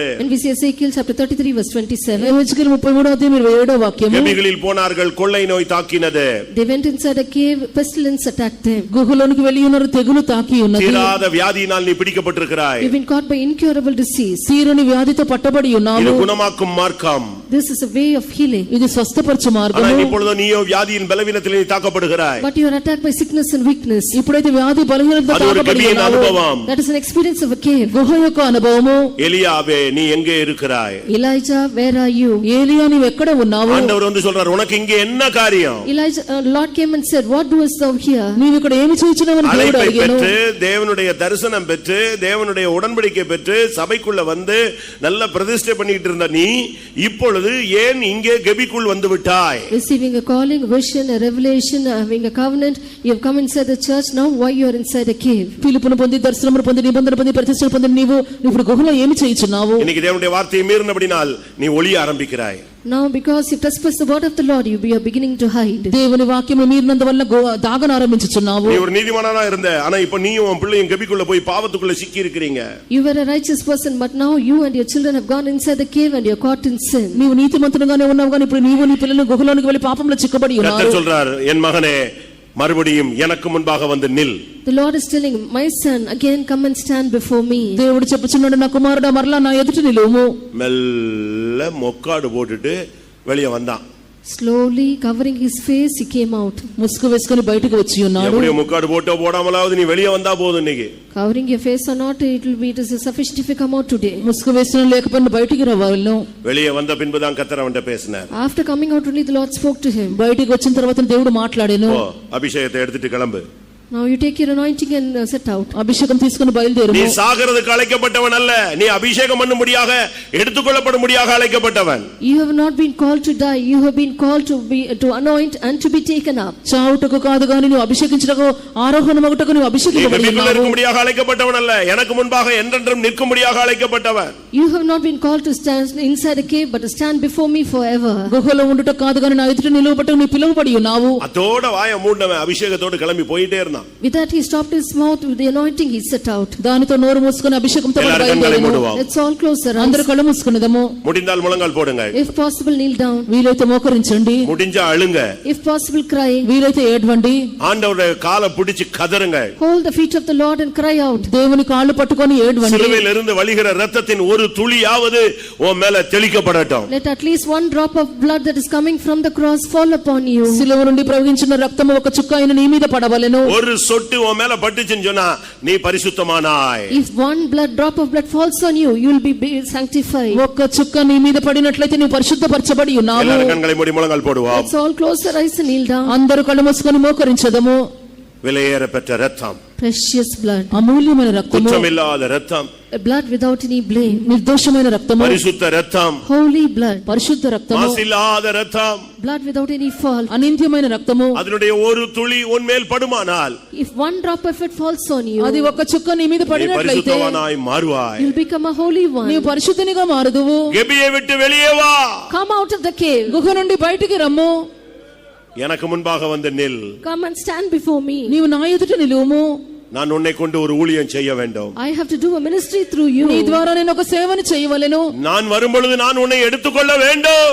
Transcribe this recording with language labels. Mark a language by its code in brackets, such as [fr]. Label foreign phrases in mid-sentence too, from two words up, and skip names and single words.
[en] when we see Ezekiel chapter 33 verse 27, [te] యెహెజ్కేలు 33వ అధ్యాయం 27వ వాక్యము, [ta] கபிகளில் போனார்கள், கொள்ளை நோய் தாக்கினது. [en] they went inside a cave, pestilence attacked them. [te] గుహలోనికి వెళ్లి ఉన్నారు, తెగులు తాకి ఉన్నది. [ta] தீராத வியாதியினால் நீ பிடிக்கப்பட்டிருக்கிறாய். [en] You've been caught by incurable disease. [te] తీరని వ్యాధితో పట్టబడి [ta] இது [te] ఉన్నావు. [ta] குணமாக்கும் மார்க்கம். [en] This is a way of healing. [te] ఇది స్వస్థపరచు [ta] ஆனால் [te] మార్గము. [ta] இப்பொழுது நீயோ வியாதியின் பலவீனத்தில் நீ தாக்கப்படுகிறாய். [en] But you are attacked by sickness and weakness. [te] ఇప్పుడైతే వ్యాధి బలహీనతతో [ta] அது ஒரு [te] తాకబడి [ta] கபியின் [te] ఉన్నావు. [ta] அனுபவம். [en] That is an experience of a cave. [te] గుహ యొక్క అనుభవము. [ta] எலியாவே நீ எங்கே இருக்கிறாய்? [en] Elijah, where are you? [te] ఏలియా నీవు ఎక్కడ ఉన్నావు? [ta] ஆண்டவர் வந்து சொல்றார், உனக்கு இங்கே என்ன காரியம்? [en] Elijah, Lord came and said, what doest thou here? [te] నీవు ఇక్కడ ఏమి చేయించినవని దేవుడు [ta] அழைப்பை [te] అడిగాను. [ta] பெற்று தேவனுடைய தரிசனம் பெற்று தேவனுடைய உடன்படிக்கை பெற்று சபைக்குள்ள வந்து நல்ல பிரதிஷ்டை பண்ணிட்டு இருந்த நீ இப்பொழுது ஏன் இங்கே கபிக்குள் வந்து விட்டாய்? [en] Receiving a calling, a vision, a revelation, having a covenant, you have come inside the church. Now why you are inside a cave? [te] పిలుపును పొంది దర్శనమును పొంది నిబంధన పొంది ప్రతిష్ఠ పొంది నీవు ఇప్పుడు గుహలో ఏమి చేయించున్నావు? [ta] இன்னைக்கு தேவனுடைய வார்த்தையை மீறினபடினால் நீ ஒளிய ஆரம்பிக்கிறாய். [en] Now because you trespass the word of the Lord, you are beginning to hide. [te] దేవుని వాక్యము మీరినందువల్ల దాగన ఆరంభించుచున్నావు. [ta] நீ ஒரு நீதிமானா இருந்த, ஆனா இப்ப நீயும் உன் பிள்ளையும் கபிக்குள்ள போய் பாவத்துக்குள்ள சிக்கி இருக்கிறீங்க. [en] You were a righteous person, but now you and your children have gone inside the cave and you are caught in sin. [te] నీవు నీతిమంతునిగానే ఉన్నావు కానీ ఇప్పుడు నీవు నీ పిల్లలు గుహలోనికి వెళ్లి పాపంలో చిక్కబడి ఉన్నారు. [ta] கர்த்தர் சொல்றார், என் மகனே மறுபடியும் எனக்கு முன்பாக வந்து நில். [en] The Lord is telling, my son, again come and stand before me. [te] దేవుడు చెప్పుచున్నాడు, నా కుమారుడా మరలా నా ఎదుట నిలువుము. [ta] மெல்ல மொக்காடு போட்டுட்டு வெளியே வந்தான். [en] Slowly covering his face, he came out. [te] ముసుగు వేసుకొని బయటకు వచ్చి ఉన్నాడు. [ta] எப்படியோ முக்காடு போட்டோ போடாமலாவது நீ வெளியே வந்தா போதும். இன்னைக்கு [en] Covering your face or not, it is sufficient if you come out today. [te] ముసుగు వేసిన లేకపోయినా బయటికి రావాలను. [ta] வெளியே வந்த பின்புதான் கர்த்தர் அவன்கிட்ட பேசினார். [en] After coming out only the Lord spoke to him. [te] బయటికి వచ్చిన తర్వాత దేవుడు మాట్లాడాను. [ta] அபிஷேகத்தை எடுத்துட்டு கிளம்பு. [en] Now you take your anointing and set out. [te] అభిషేకం తీసుకుని [ta] நீ [te] బయలుదేరుము. [ta] சாகிறதுக்கு அழைக்கப்பட்டவன் அல்ல, நீ அபிஷேகம் பண்ணும்படியாக எடுத்துக்கொள்ளப்படும்படியாக அழைக்கப்பட்டவன். [en] You have not been called to die, you have been called to anoint and to be taken up. [te] చావుటకు కాదు గాని నువ్వు అభిషేకించుటకు ఆరోహణమగుటకు నువ్వు [ta] நீ [te] అభిషేకించబడి [ta] கபிக்குள்ள [te] ఉన్నావు. [ta] இருக்கும்படியாக அழைக்கப்பட்டவன் அல்ல, எனக்கு முன்பாக என்றென்றும் நிற்கும்படியாக அழைக்கப்பட்டவன். [en] You have not been called to stand inside a cave but to stand before me forever. [te] గుహలో ఉండుట కాదు గాని నా ఎదుట నిలువబట్టకు నీ పిలువబడి ఉన్నావు. [ta] அதோட வாயை மூண்டவன் அபிஷேகத்தோடு கிளம்பி போயிட்டே இருந்தான். [en] With that he stopped his mouth, with the anointing he set out. [te] దానితో నోరు మూసుకొని అభిషేకంతో బయలుదేరాను. [en] Let's all close our eyes. [te] అందరూ కళ్ళు మూసుకునేదము. [ta] முடிந்தால் முழங்கால் போடுங்க, [en] If possible kneel down, [te] వీలైతే మోకరించండి, [ta] முடிஞ்சா அழுங்க, [en] if possible cry, [te] వీలైతే ఏడ్వండి. [ta] ஆண்டவருடைய காலை பிடிச்சு கதறுங்க. [en] hold the feet of the Lord and cry out. [te] దేవుని కాళ్ళు పట్టుకొని ఏడ్వండి. [ta] சிலுவையில் இருந்து வழிகிற இரத்தத்தின் ஒரு துளியாவது உன் மேல தெளிக்கப்படட்டும். [en] Let at least one drop of blood that is coming from the cross fall upon you. [te] శిలువ నుండి ప్రవహించిన రక్తము ఒక చుక్క అయిన నీ మీద పడవలెను. [ta] ஒரு சொட்டு உன் மேல பட்டுச்சுன்னு சொன்னா நீ பரிசுத்தமானாய். [en] If one drop of blood falls on you, you will be sanctified. [te] ఒక్క చుక్క నీ మీద పడినట్లయితే నీవు పరిశుద్ధపరచబడి ఉన్నావు. [ta] எல்லாரும் கண்களை மூடி முழங்கால் போடுவோம். [en] Let's all close our eyes and kneel down. [te] అందరూ కళ్ళు మూసుకొని మోకరించదము. [ta] விலையேற பெற்ற ரத்தம், [en] Precious blood, [te] అమూల్యమైన రక్తము, [ta] குற்றமில்லாத ரத்தம், [en] a blood without any blame, [te] నిర్దోషమైన రక్తము, [ta] பரிசுத்த ரத்தம், [en] holy blood, [te] పరిశుద్ధ రక్తము, [ta] மாசில்லாத ரத்தம், [en] blood without any fault. [te] అనింద్యమైన రక్తము. [ta] அதனுடைய ஒரு துளி உன் மேல் படுமானால் [en] If one drop of it falls on you, [te] అది ఒక్క చుక్క నీ మీద [ta] நீ [te] పడినట్లయితే [ta] பரிசுத்தவானாய் மாறுவாய். [en] you'll become a holy one. [te] నీవు పరిశుద్ధనిగా మారుదువు. [ta] கெபியை விட்டு வெளியே வா, [en] Come out of the cave. [te] గుహ నుండి బయటికి రమ్ము. [ta] எனக்கு முன்பாக வந்து நில். [en] Come and stand before me. [te] నీవు నా ఎదుట నిలువుము. [ta] நான் உன்னை கொண்டு ஒரு ஊழியம் செய்ய வேண்டும். [en] I have to do a ministry through you. [te] నీ ద్వారా నేను ఒక సేవను చేయవలెను. [ta] நான் வரும்பொழுது நான் உன்னை எடுத்துக்கொள்ள வேண்டும்.